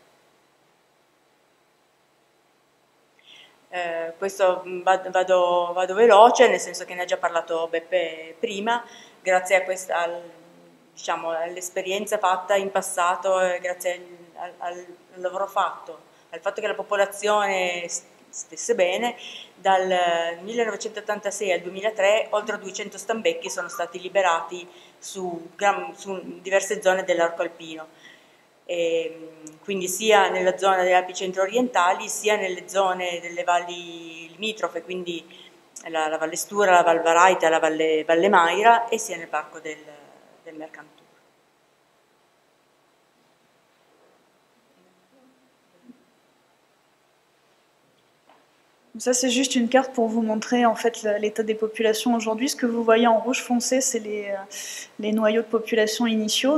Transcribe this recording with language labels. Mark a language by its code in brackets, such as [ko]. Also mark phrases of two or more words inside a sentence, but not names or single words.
[it] Questo vado veloce, nel senso che ne ha già parlato Beppe prima, grazie a questa, diciamo, all'esperienza fatta in passato, grazie al lavoro fatto, al fatto che la popolazione stesse bene, dal 1986 al 2003 oltre 200 stambecchi sono stati liberati su diverse zone dell'arco alpino. Quindi sia nella zona delle Alpi centro-orientali sia nelle zone delle valli limitrofe, quindi la Valle Stura, la Val Varaita, la Valle Maira, e sia nel parco del Mercantour. [fr] Ça, c'est juste une carte pour vous montrer en fait l'état des populations aujourd'hui. Ce que vous voyez en rouge foncé, c'est les noyaux de population initiaux.